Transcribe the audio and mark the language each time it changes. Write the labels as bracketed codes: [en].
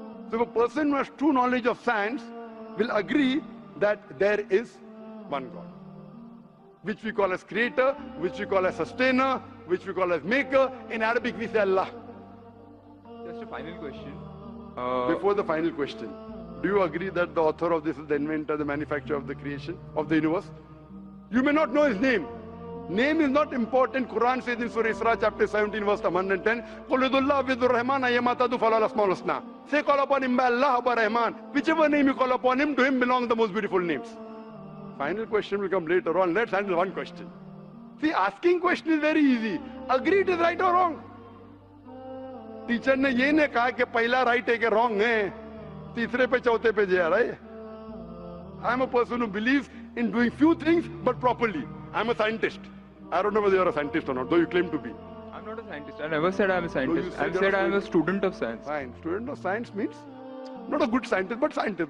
[en] So a person who has true knowledge of science will agree that there is one God, which we call as creator, which we call as sustainer, which we call as maker. In Arabic we say Allah. Just a final question. Before the final question, do you agree that the author of this is the inventor, the manufacturer of the creation of the universe? You may not know his name. Name is not important. Quran says in Surah Isra chapter 17 verse 110, [ar] قُلْ ادُوا اللَّهَ وِذُّ الرَّحْمَنَ أَيَّمَا تَدْعُوا فَلَهُ الْأَسْمَاءُ الْحُسْنَى. [en] Say call upon him by Allah or by Rahman. Whichever name you call upon him, to him belong the most beautiful names. Final question will come later on. Let's handle one question. See, asking question is very easy. Agree it is right or wrong. [hi] Teacher ने ये नहीं कहा कि पहला right है कि wrong है, तीसरे पे चौथे पे जा रहा है. [en] I am a person who believes in doing few things but properly. I am a scientist. I don't know whether you are a scientist or not, though you claim to be. I'm not a scientist. I never said I'm a scientist. No, I said I'm a student of science. Fine. Student of science means not a good scientist, but scientist.